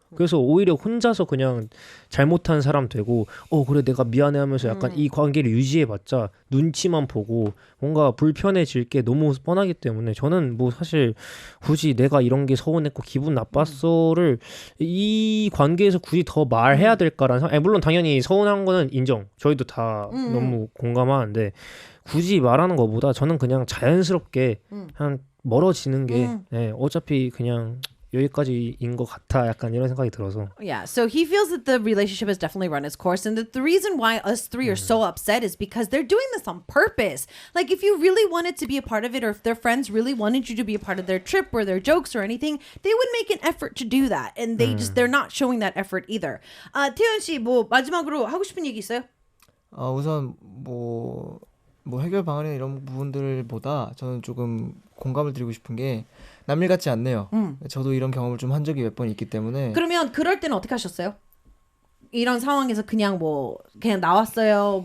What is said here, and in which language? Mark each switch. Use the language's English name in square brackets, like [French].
[Korean] 그래서 오히려 혼자서 그냥 잘못한 사람 되고 그래 내가 미안해 하면서 약간 이 관계를 유지해봤자 눈치만 보고 뭔가 불편해질 게 너무 뻔하기 때문에 저는 뭐 사실 굳이 내가 이런 게 서운했고 기분 나빴어를 이 관계에서 굳이 더 말해야 될까라는 생각. 물론 당연히 서운한 거는 인정. 저희도 다 너무 공감하는데 굳이 말하는 것보다 저는 그냥 자연스럽게 그냥 멀어지는 게 어차피 그냥 여기까지인 것 같아 약간 이런 생각이 들어서. [English] Yeah, so he feels that the relationship has definitely run its course, and that the reason why us three are so upset is because they're doing this on purpose. Like, if you really wanted to be a part of it, or if their friends really wanted you to be a part of their trip or their jokes or anything, they would make an effort to do that, and they're not showing that effort either. [Korean] 태연 씨, 뭐 마지막으로 하고 싶은 얘기 있어요? 우선 뭐 해결 방안이나 이런 부분들보다 저는 조금 공감을 드리고 싶은 게 남일 같지 않네요. 저도 이런 경험을 좀 한 적이 몇 번 있기 때문에. 그러면 그럴 때는 어떻게 하셨어요? 이런 상황에서 그냥 뭐 그냥 나왔어요.